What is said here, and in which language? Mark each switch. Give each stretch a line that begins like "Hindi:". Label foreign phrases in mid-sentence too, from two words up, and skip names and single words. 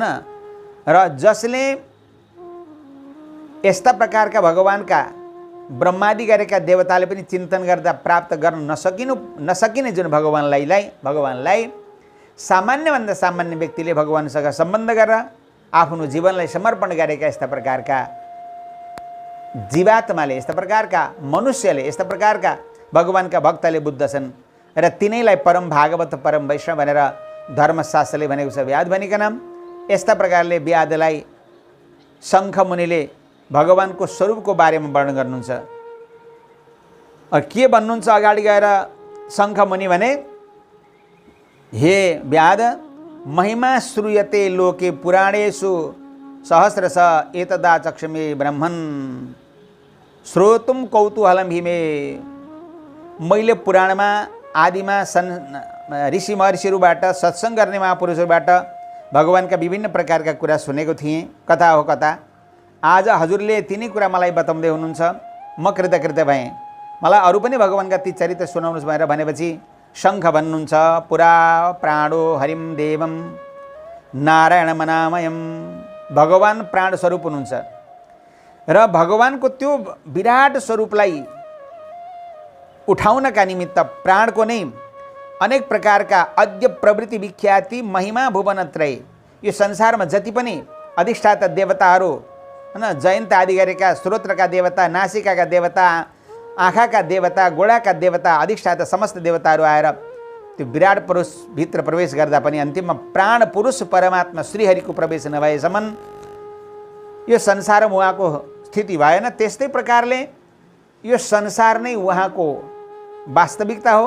Nepali: र जसले यस्ता प्रकारका भगवानका ब्रह्मादि गरेका देवताले पनि चिन्तन गर्दा प्राप्त गर्न नसकिने जुन भगवानलाई सामान्यभन्दा सामान्य व्यक्तिले भगवानसँग सम्बन्ध गरेर आफ्नो जीवनलाई समर्पण गरेका यस्ता प्रकारका जीवात्माले, यस्ता प्रकारका मनुष्यले, यस्ता प्रकारका भगवानका भक्तले बुझ्दछन् र तिनैलाई परम भागवत परम वैष्णव भनेर धर्मशास्त्रले भनेको छ। व्याद भनिकन यस्ता प्रकारले व्यादलाई शङ्ख मुनिले भगवानको स्वरूपको बारेमा वर्णन गर्नुहुन्छ। के भन्नुहुन्छ अगाडि गएर शङ्ख मुनि भने,
Sanskrit: हे व्याद, महिमा श्रूयते लोके पुराणेषु सहस्रश एतदा चक्षमे ब्रह्मन् श्रोतुम कौतूहलम हिमे।
Nepali: मैले पुराणमा आदिमा ऋषि महर्षिहरूबाट सत्सङ्ग गर्ने महापुरुषहरूबाट भगवानका विभिन्न प्रकारका कुरा सुनेको थिएँ, कथा हो कथा। आज हजुरले तिनै कुरा मलाई बताउँदै हुनुहुन्छ, म कृतकृत्य भएँ। मलाई अरू पनि भगवानका ती चरित्र सुनाउनुहोस् भनेर भनेपछि शङ्ख भन्नुहुन्छ,
Sanskrit: पुरा प्राणो हरिम देवम नारायणमनामयम।
Nepali: भगवान प्राण स्वरूप हुनुहुन्छ र भगवानको त्यो विराट स्वरूपलाई उठाउनका निमित्त प्राणको नै अनेक प्रकारका
Sanskrit: अद्य प्रवृत्ति विख्याति महिमा भुवनत्रय,
Nepali: यो संसारमा जति पनि अधिष्ठाता देवताहरू, हैन, जयन्त आदि गरेका श्रोत्रका देवता, नासिकाका देवता, आँखाका देवता, गोडाका देवता, अधिष्ठाता समस्त देवताहरू आएर त्यो विराट पुरुष भित्र प्रवेश गर्दा पनि अन्तिममा प्राण पुरुष परमात्मा श्रीहरिको प्रवेश नभएसम्म यो संसारमा उहाँको स्थिति भएन। त्यस्तै प्रकारले यो संसार नै उहाँको वास्तविकता हो।